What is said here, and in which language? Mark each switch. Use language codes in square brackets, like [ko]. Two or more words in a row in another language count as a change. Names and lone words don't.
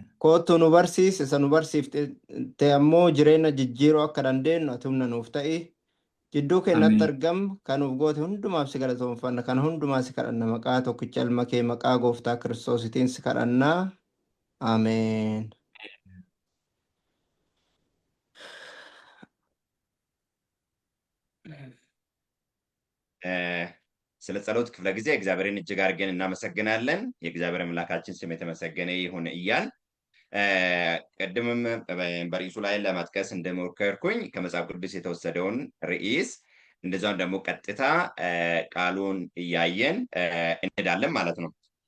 [om] Kootu nu barsiis isa nu barsiifte ammoo jireenya jijjiiruu akka dandeenyu ati humna nuuf ta'i. Jidduu keenyatti argam kan nuuf goote hundumaaf si galatoomfanna kan hundumaa si kadhanna maqaa tokkicha ilma kee maqaa gooftaa Kiristoositiin si kadhannaa. Ameen. [am] ስለ ጸሎት ክፍለ ጊዜ እግዚአብሔርን እጅግ አድርገን እናመሰግናለን። የእግዚአብሔር አምላካችን ስም የተመሰገነ ይሁን እያል ቅድምም በርዕሱ ላይ ለመጥቀስ እንደሞከርኩኝ ከመጽሐፍ ቅዱስ የተወሰደውን ርዕስ እንደዛም ደግሞ ቀጥታ ቃሉን እያየን እንሄዳለን ማለት ነው።